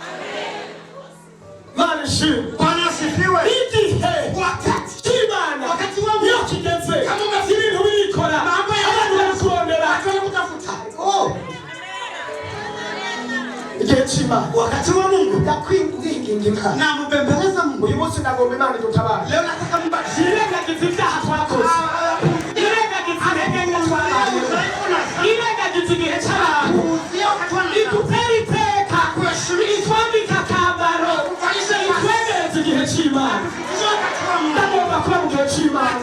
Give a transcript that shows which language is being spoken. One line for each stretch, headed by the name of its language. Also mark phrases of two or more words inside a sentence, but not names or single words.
Rundi: Mana ishimwe.
Swahili: Bwana asifiwe.
Rundi: Igihe
Swahili: Wakati
Rundi: cy'Imana
Swahili: wangu.
Rundi: iyo kigeze ibintu birikora abantu bari kurondera igihe cy'Imana.
Swahili: Wakati wa Mungu.
Rundi: Ndakwinginga
Swahili: Namubembeleza Mungu.
Rundi: uyu munsi ndagomba Imana idutabare.
Swahili: Leo nataka mbadilishe.
Rundi: Irengagiza ibyaha twakoze. Irengagiza intege nke twabaye. Irengagiza igihe cy'abantu. Idutera iteka. Itwambika akambaro. Itwegereza igihe cy'Imana. Ndagomba kuba mu gihe cy'Imana.